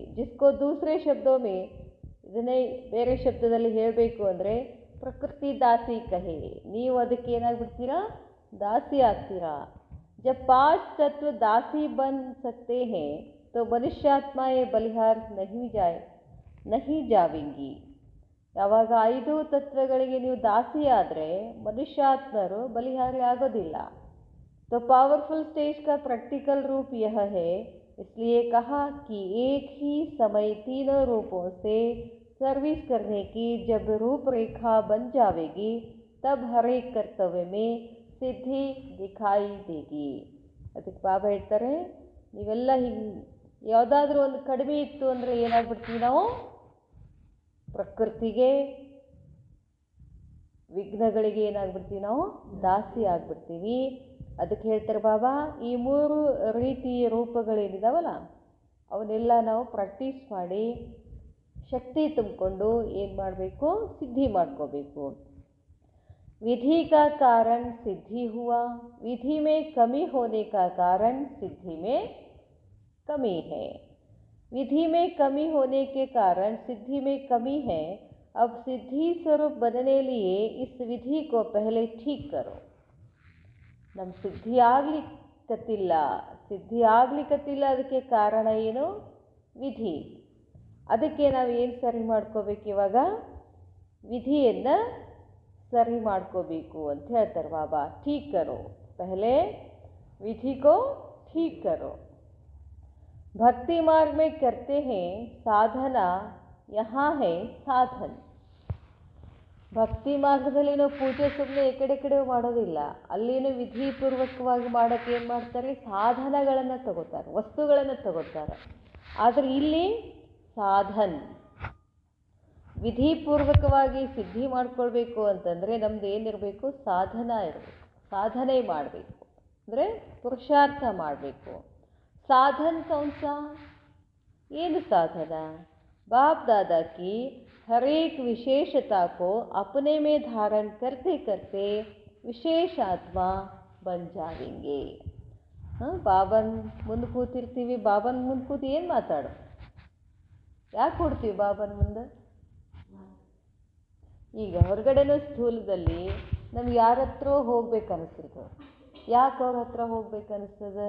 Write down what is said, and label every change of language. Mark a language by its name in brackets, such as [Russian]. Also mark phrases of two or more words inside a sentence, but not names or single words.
[Hindi] जिसको दूसरे शब्दों में, [Kannada] ಇದನ್ನೇ ಬೇರೆ ಶಬ್ದದಲ್ಲಿ ಹೇಳಬೇಕು ಅಂದರೆ [Hindi] प्रकृति दासी कहे, [Kannada] ನೀವು ಅದಕ್ಕೆ ಏನಾಗ್ಬಿಡ್ತೀರಾ, ದಾಸಿ ಆಗ್ತೀರಾ. [Hindi] जब 5 तत्व दासी बन सकते हैं तो मनुष्यात्माएं बलिहार नहीं जावेंगी. [Kannada] ಯಾವಾಗ 5 ತತ್ವಗಳಿಗೆ ನೀವು ದಾಸಿ ಆದರೆ ಮನುಷ್ಯಾತ್ಮರು ಬಲಿಹಾರಿ ಆಗೋದಿಲ್ಲ. [Hindi] तो पावरफुल स्टेज का प्रैक्टिकल रूप यह है, इसलिए कहा कि एक ही समय तीनों रूपों से सर्विस करने की जब रूपरेखा बन जाएगी तब हर एक कर्तव्य में सिद्धि दिखाई देगी. [Kannada] ಅದಕ್ಕೆ ಬಾಬಾ ಹೇಳ್ತಾರೆ ನೀವೆಲ್ಲ ಹಿಂಗೆ ಯಾವುದಾದ್ರೂ ಒಂದು ಕಡಿಮೆ ಇತ್ತು ಅಂದರೆ ಏನಾಗ್ಬಿಡ್ತೀವಿ ನಾವು, ಪ್ರಕೃತಿಗೆ, ವಿಘ್ನಗಳಿಗೆ ಏನಾಗ್ಬಿಡ್ತೀವಿ ನಾವು, ದಾಸಿ ಆಗ್ಬಿಡ್ತೀವಿ. ಅದಕ್ಕೆ ಹೇಳ್ತಾರೆ ಬಾಬಾ, ಈ 3 ರೀತಿಯ ರೂಪಗಳೇನಿದಾವಲ್ಲ ಅವನ್ನೆಲ್ಲ ನಾವು ಪ್ರಾಕ್ಟೀಸ್ ಮಾಡಿ ಶಕ್ತಿ ತುಂಬಿಕೊಂಡು ಏನು ಮಾಡಬೇಕು, ಸಿದ್ಧಿ ಮಾಡ್ಕೋಬೇಕು. [Hindi] विधि का कारण सिद्धि हुआ, विधि में कमी होने का कारण सिद्धि में कमी है. विधि में कमी होने के कारण सिद्धि में कमी है. अब सिद्धि स्वरूप बनने लिए इस विधि को पहले ठीक करो. [Kannada] ನಮ್ಮ ಸಿದ್ಧಿ ಆಗ್ಲಿಕ್ಕತ್ತಿಲ್ಲ, ಅದಕ್ಕೆ ಕಾರಣ ಏನು, ವಿಧಿ. ಅದಕ್ಕೆ ನಾವು ಏನು ಸರಿ ಮಾಡ್ಕೋಬೇಕು, ಇವಾಗ ವಿಧಿಯನ್ನು ಸರಿ ಮಾಡ್ಕೋಬೇಕು ಅಂತ ಹೇಳ್ತಾರೆ ಬಾಬಾ. [Hindi] ठीक करो, पहले विधि को ठीक करो. भक्ति मार्ग में करते हैं साधना, यहाँ है साधन. [Kannada] ಭಕ್ತಿ ಮಾರ್ಗದಲ್ಲಿ ನಾವು ಪೂಜೆ ಸುಮ್ಮನೆ ಕಡೆ ಮಾಡೋದಿಲ್ಲ, ಅಲ್ಲಿನೂ ವಿಧಿಪೂರ್ವಕವಾಗಿ ಮಾಡೋಕ್ಕೆ ಏನು ಮಾಡ್ತಾರೆ, ಸಾಧನಗಳನ್ನು ತಗೋತಾರೆ, ವಸ್ತುಗಳನ್ನು ತಗೋತಾರೆ. ಆದರೆ ಇಲ್ಲಿ ಸಾಧನ್, ವಿಧಿಪೂರ್ವಕವಾಗಿ ಸಿದ್ಧಿ ಮಾಡ್ಕೊಳ್ಬೇಕು ಅಂತಂದರೆ ನಮ್ದು ಏನಿರಬೇಕು, ಸಾಧನ ಇರಬೇಕು, ಸಾಧನೆ ಮಾಡಬೇಕು, ಅಂದರೆ ಪುರುಷಾರ್ಥ ಮಾಡಬೇಕು. [Hindi] साधन कौनसा, [Kannada] ಏನು ಸಾಧನ, [Hindi] बाप दादा की हर एक विशेषता को अपने में धारण करते करते विशेष आत्मा बन जाएंगे. [Kannada] ಬಾಬನ್ ಮುಂದೆ ಕೂತಿರ್ತೀವಿ, ಬಾಬನ್ ಮುಂದೆ ಕೂತು ಏನು ಮಾತಾಡೋ, ಯಾಕೆ ಕೊಡ್ತೀವಿ ಬಾಬನ್ ಮುಂದೆ? ಈಗ ಹೊರಗಡೆನೂ ಸ್ಥೂಲದಲ್ಲಿ ನಮ್ಗೆ ಯಾರ ಹತ್ರ ಹೋಗ್ಬೇಕು ಅನಿಸ್ತದೆ. ಯಾಕೆ ಅವ್ರ ಹತ್ರ ಹೋಗ್ಬೇಕು ಅನಿಸ್ತದೆ?